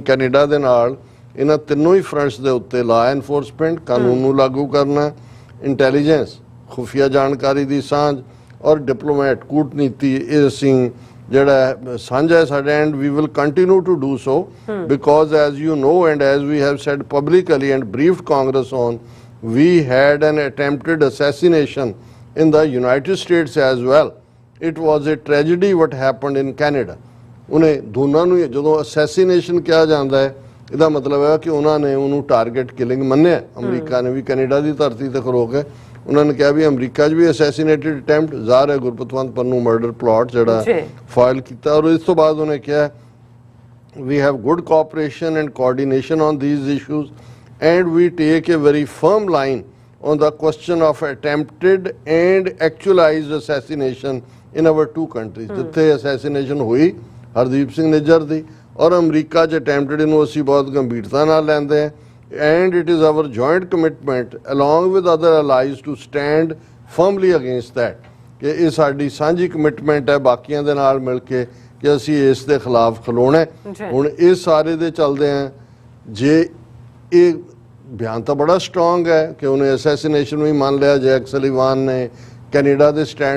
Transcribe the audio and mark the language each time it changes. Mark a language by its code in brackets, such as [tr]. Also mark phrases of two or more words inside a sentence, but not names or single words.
[pa] ਕੈਨੇਡਾ ਦੇ ਨਾਲ ਇਹਨਾਂ ਤਿੰਨੋਂ ਹੀ ਫਰੰਟਸ ਦੇ ਉੱਤੇ [en] law enforcement, [pa] ਕਾਨੂੰਨ ਨੂੰ ਲਾਗੂ ਕਰਨਾ, ਇੰਟੈਲੀਜੈਂਸ, ਖੁਫੀਆ ਜਾਣਕਾਰੀ ਦੀ ਸਾਂਝ, ਔਰ ਡਿਪਲੋਮੈਟ, ਕੂਟਨੀਤੀ, ਇਹ ਅਸੀਂ ਜਿਹੜਾ ਸਾਂਝਾ ਹੈ ਸਾਡਾ, [en] and we will continue to do so because as you know and as we have said publicly and briefed Congress on, we had an attempted assassination in the United States as well. It was a tragedy what happened in Canada. [pa] ਉਹਨੇ ਦੋਨਾਂ ਨੂੰ ਜਦੋਂ assassination ਕਿਹਾ ਜਾਂਦਾ ਹੈ, ਇਹਦਾ ਮਤਲਬ ਹੈ ਕਿ ਉਹਨਾਂ ਨੇ ਉਹਨੂੰ ਟਾਰਗੇਟ ਕਿਲਿੰਗ ਮੰਨਿਆ। ਅਮਰੀਕਾ ਨੇ ਵੀ ਕੈਨੇਡਾ ਦੀ ਧਰਤੀ ਤੇ ਖਲੋ ਕੇ ਉਹਨਾਂ ਨੇ ਕਿਹਾ ਵੀ ਅਮਰੀਕਾ 'ਚ ਵੀ [en] assassinated attempt [pa] ਜ਼ਾਹਰ ਹੈ ਗੁਰਪਤਵੰਤ ਪੰਨੂ [en] murder plot [pa] ਜਿਹੜਾ ਫਾਈਲ ਕੀਤਾ। ਔਰ ਇਸ ਤੋਂ ਬਾਅਦ ਉਹਨੇ ਕਿਹਾ [en] we have good cooperation and coordination on these issues and we take a very firm line on the question of attempted and actualized assassination in our two countries. [pa] ਜਿੱਥੇ assassination ਹੋਈ ਹਰਦੀਪ ਸਿੰਘ ਨਿੱਜਰ ਦੀ ਔਰ ਅਮਰੀਕਾ 'ਚ attempted ਨੂੰ ਅਸੀਂ ਬਹੁਤ ਗੰਭੀਰਤਾ ਨਾਲ ਲੈਂਦੇ ਹਾਂ। [en] and it is our joint commitment along with other allies to stand firmly against that [pa] ਕਿ ਇਹ ਸਾਡੀ ਸਾਂਝੀ ਕਮਿਟਮੈਂਟ ਹੈ ਬਾਕੀਆਂ ਦੇ ਨਾਲ ਮਿਲ ਕੇ ਕਿ ਅਸੀਂ ਇਸ ਦੇ ਖਿਲਾਫ ਖਲੋਣਾ ਹੈ। ਹੁਣ ਇਹ ਸਾਰੇ ਦੇ ਚੱਲਦੇ ਆ ਜੇ ਇਹ ਬਿਆਨ ਤਾਂ ਬੜਾ ਸਟਰੋਂਗ ਹੈ ਕਿ ਉਹਨੇ ਅਸੈਸੀਨੇਸ਼ਨ ਵੀ ਮੰਨ ਲਿਆ, [en] Jake Sullivan [pa] ਨੇ ਕੈਨੇਡਾ ਦੇ ਸਟੈਂਡ